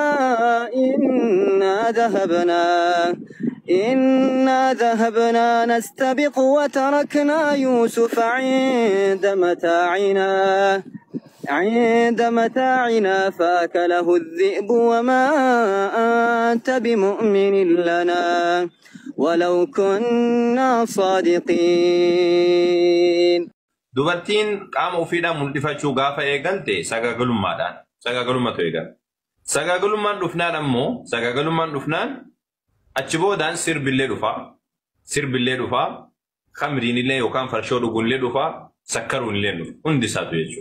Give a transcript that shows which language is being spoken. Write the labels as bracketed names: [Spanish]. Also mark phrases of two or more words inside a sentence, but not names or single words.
[Arabic] إنا ذهبنا نستبق وتركنا يوسف عند متاعنا فأكله الذئب وما أنت بمؤمن لنا ولو كنا صادقين. [Oromo] dubartiin qaama ofiidhaan mul'ifachuu gaafa eegalte sagaagalummaatu eegala. Sagaagalummaan dhufnaan achi boodaan sirbillee dhufaa khamriinillee yookaan farshoo dhuguunillee dhufaa sakkaruunillee dhufa hundi isaatu jechuudha.